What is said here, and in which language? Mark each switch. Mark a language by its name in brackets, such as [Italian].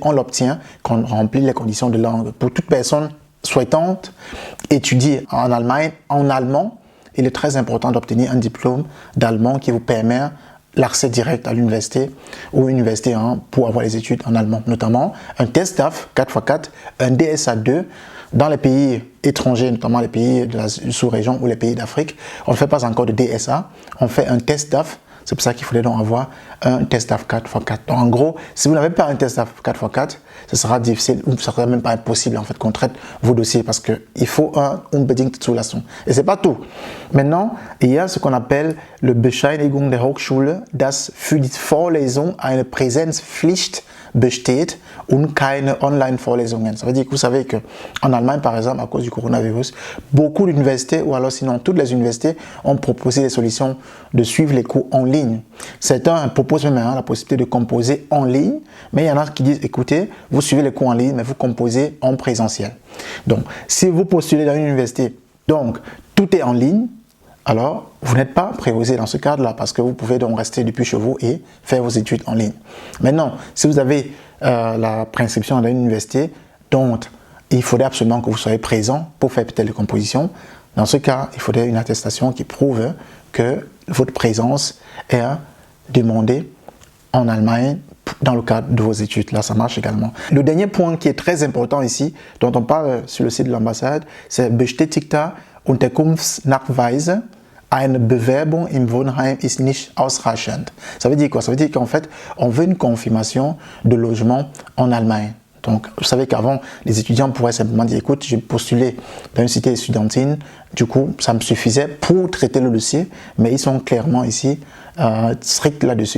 [French] On l'obtient quand on remplit les conditions de langue. Pour toute personne souhaitante étudier en Allemagne, en allemand, il est très important d'obtenir un diplôme d'allemand qui vous permet l'accès direct à l'université ou université pour avoir les études en allemand, notamment un test DAF 4x4, un DSA 2 dans les pays étrangers, notamment les pays de la sous-région ou les pays d'Afrique. On ne fait pas encore de DSA, on fait un test DAF. C'est pour ça qu'il faudrait donc avoir un test DAF 4x4. Donc en gros, si vous n'avez pas un test DAF 4x4, ce sera difficile ou ce sera même pas impossible en fait qu'on traite vos dossiers parce qu'il faut un [German] unbedingte Zulassung. [French] Et c'est pas tout. Maintenant, il y a ce qu'on appelle le [German] Bescheinigung der Hochschule, das für die Vorlesung eine Präsenzpflicht besteht und keine Online-Vorlesungen. [French] Ça veut dire que vous savez qu'en Allemagne, par exemple, à cause du coronavirus, beaucoup d'universités, ou alors sinon toutes les universités, ont proposé des solutions de suivre les cours en ligne. Certains proposent même la possibilité de composer en ligne, mais il y en a qui disent, écoutez, vous suivez les cours en ligne, mais vous composez en présentiel. Donc, si vous postulez dans une université, donc tout est en ligne, alors vous n'êtes pas préposé dans ce cadre-là parce que vous pouvez donc rester depuis chez vous et faire vos études en ligne. Maintenant, si vous avez la préinscription à l'université, donc il faudrait absolument que vous soyez présent pour faire peut-être les compositions. Dans ce cas, il faudrait une attestation qui prouve que votre présence est demandée en Allemagne dans le cadre de vos études. Là, ça marche également. Le dernier point qui est très important ici, dont on parle sur le site de l'ambassade, c'est [German] Bestätigter Unterkunftsnachweise. Eine Bewerbung im Wohnheim ist nicht ausreichend. [French] Ça veut dire quoi? Ça veut dire qu'en fait, on veut une confirmation de logement en Allemagne. Donc, vous savez qu'avant, les étudiants pourraient simplement dire, écoute, j'ai postulé dans une cité estudiantine, du coup, ça me suffisait pour traiter le dossier, mais ils sont clairement ici stricts là-dessus.